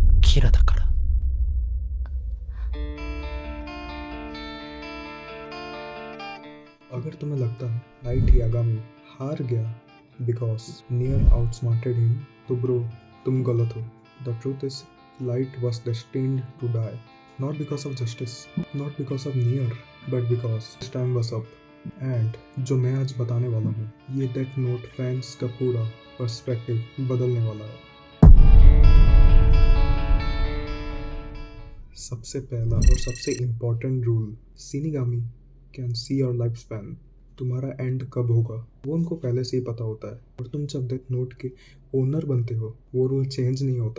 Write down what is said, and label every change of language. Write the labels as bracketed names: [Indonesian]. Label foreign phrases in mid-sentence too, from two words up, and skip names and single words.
[Japanese] アキラだから。 [Hindi] अगर तुम्हें लगता है लाइट यागामी हार गया [English] because Near outsmarted him, [Hindi] तो ब्रो तुम गलत हो। [English] The truth is Light was destined to die, not because of justice, not because of Near, but because time was up. [Hindi] एंड जो मैं आज बताने वाला हूँ, ये डेथ नोट फैंस का पूरा पर्सपेक्टिव बदलने वाला है। सबसे पहला और सबसे [English] important rule, Shinigami can see your life span. [Hindi] तुम्हारा एंड कब होगा वो उनको पहले से ही पता होता है, और तुम जब डेथ नोट के ओनर बनते हो वो [English] rule change [Hindi] नहीं होता।